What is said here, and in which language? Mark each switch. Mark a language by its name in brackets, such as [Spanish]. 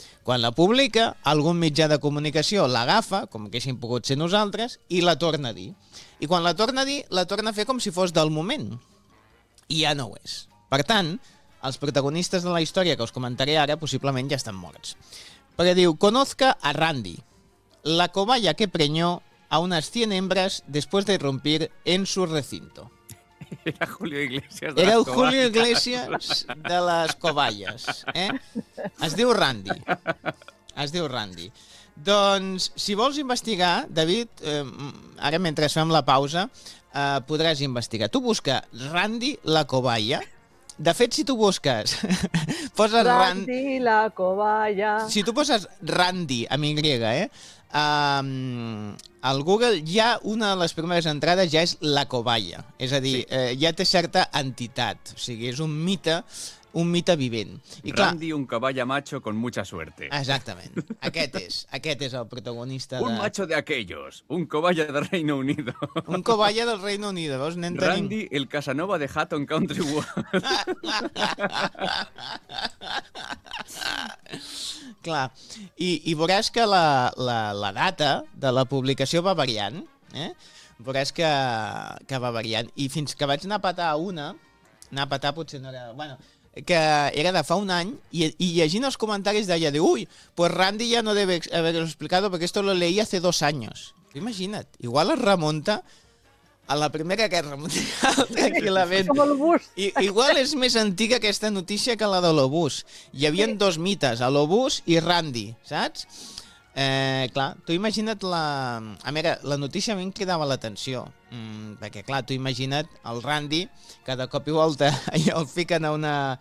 [Catalan] Quan la publica, algun mitjà de comunicació l'agafa, com haguéssim pogut ser nosaltres, i la torna a dir. I quan la torna a dir, la torna a fer com si fos del moment. I ja no ho és. Per tant, els protagonistes de la història que us comentaré ara possiblement ja estan morts. [Spanish] Porque digo, conozca a Randy, la cobaya que preñó a unas 100 hembras después de irrumpir en su recinto. Era Julio Iglesias. Era el Julio Iglesias de las cobayas, ¿eh? [Catalan] Es diu Randy. Es diu Randy. Doncs, si vols investigar, David, ara mentre fem la pausa, podràs investigar. Tu busca Randy la cobaya. De fet, si tu busques, poses Randy la cobaya. Si tu poses Randy amb Y, al Google ja una de les primeres entrades ja és la cobaya. És a dir, sí. Ja té certa entitat, o sigui, és un mite vivent. I Randy, clar, [Spanish] un caballa macho con mucha suerte. [Catalan] Exactament. Aquest és el protagonista. [Spanish] Un macho de aquellos. Un caballa del Reino Unido. Un caballa del Reino Unido. [Catalan] Veus, nen, tenim... Randy, el Casanova de Hatton Country World. Clar. I veuràs que la data de la publicació va variant. Veuràs que va variant. I fins que vaig anar a petar potser no era... [Spanish] Bueno, [Catalan] que era de fa 1 any i llegint els comentaris deia, ui, [Spanish] pues Randy ja no debe haber explicado porque esto lo leí hace 2 años. [Catalan] Imagina't, igual es remunta a la Primera Guerra Mundial tranquil·lament. Sí, com l'obús. Igual és més antiga aquesta notícia que la de l'obús. Hi havia dos mites, l'obús i Randy, saps? Clar, tu imagina't la... A veure, la notícia a mi em cridava l'atenció, perquè, clar, tu imagina't el Randy, que de cop i volta el fiquen a una...